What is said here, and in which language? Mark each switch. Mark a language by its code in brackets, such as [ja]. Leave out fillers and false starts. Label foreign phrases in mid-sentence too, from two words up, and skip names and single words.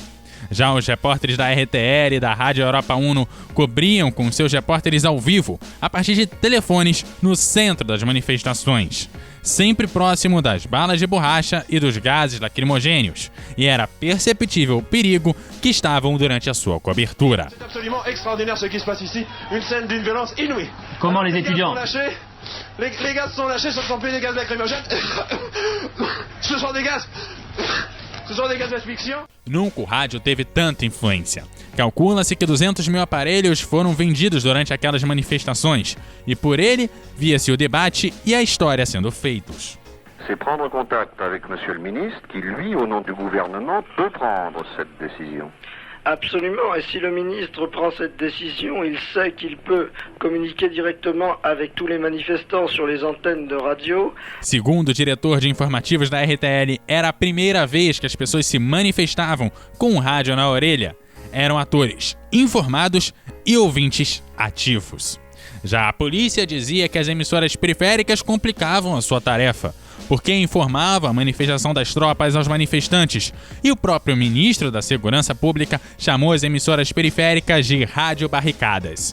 [pt] Já os repórteres da RTL e da Rádio Europa Uno cobriam com seus repórteres ao vivo, a partir de telefones, no centro das manifestações, sempre próximo das balas de borracha e dos gases lacrimogêneos, e era perceptível o perigo que estavam durante a sua cobertura. [fr] C'est absolument extraordinaire ce qui se passe ici, une scène d'une violence inouïe. Comment les étudiants? Les gaz sont lâchés, ce ne sont plus des gaz lacrymogènes. Ce sont des gaz d'asfixia. [pt] Nunca o rádio teve tanta influência. Calcula-se que 200 mil aparelhos foram vendidos durante aquelas manifestações, e por ele via-se o debate e a história sendo feitos. [fr] C'est prendre contact avec Monsieur le Ministre, qui lui, au nom du gouvernement, peut prendre cette décision. Absolument, et si le ministre prend cette décision, il sait qu'il peut communiquer directement avec tous les manifestants sur les antennes de radio. [pt] Segundo o diretor de informativos da RTL, era a primeira vez que as pessoas se manifestavam com o rádio na orelha. Eram atores informados e ouvintes ativos. Já a polícia dizia que as emissoras periféricas complicavam a sua tarefa, porque informava a manifestação das tropas aos manifestantes, e o próprio ministro da Segurança Pública chamou as emissoras periféricas de rádio-barricadas.